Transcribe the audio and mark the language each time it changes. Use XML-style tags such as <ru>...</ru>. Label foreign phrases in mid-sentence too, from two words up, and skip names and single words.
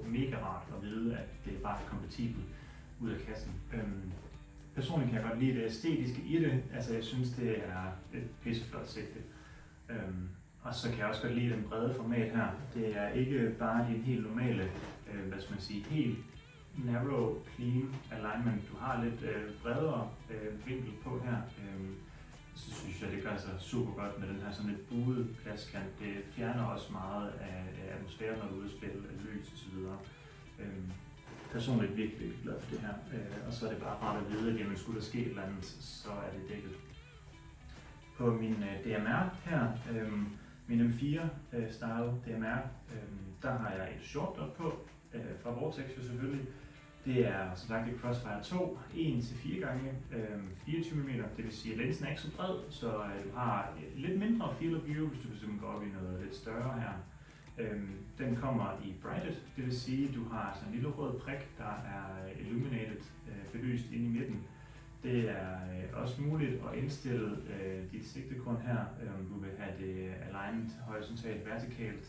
<da>Mega rart at vide, at det er bare kompatibelt ud af kassen. Personligt kan jeg godt lide det æstetiske i det. Altså jeg synes, det er et pisseflot sigte. Og så kan jeg også godt lide den brede format her. Det er ikke bare de helt normale, helt narrow,</da> <en>clean alignment.</en> <da>Du har lidt bredere vinkel på her. Så synes jeg, det gør sig super godt med den her sådan lidt buede pladskant. Det fjerner også meget af atmosfæren, når du er ude at spille, lys osv. Personligt virkelig glad for det her. Og så er det bare rart at vide, at jamen, skulle der ske et eller andet, så er det dækket. På min DMR her, min M4 style DMR, der har jeg et Short Dot på, fra Vortex jo selvfølgelig. Det er som sagt et Crossfire 2, 1-4 gange 24 mm, det vil sige at linsen er ikke så bred, så du har lidt mindre</da> <en>field of view,</en> <da>hvis du simpelthen går op i noget lidt større her. Den kommer i brighted, det vil sige at du har sådan en lille rød prik, der er illuminated, belyst inde i midten. Det er også muligt at indstille dit sigtekorn her, om du vil have det aligned horisontalt, vertikalt.</da>